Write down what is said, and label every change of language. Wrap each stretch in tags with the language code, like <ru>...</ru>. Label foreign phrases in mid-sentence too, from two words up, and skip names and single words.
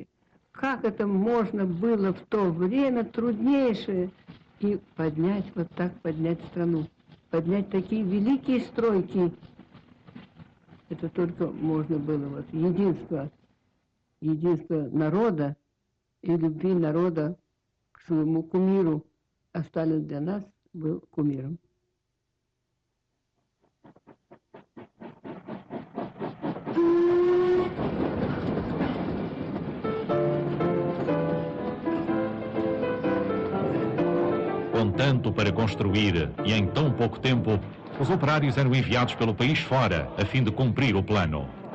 <ru>Как это можно было в то время труднейшее и поднять, вот так поднять страну, поднять такие великие стройки. Это только можно было вот единство народа и любви народа к своему кумиру. А Сталин для нас был кумиром.</ru> <pt>Com tanto para construir e em tão pouco tempo, os operários eram enviados pelo país fora a fim de cumprir o plano.</pt>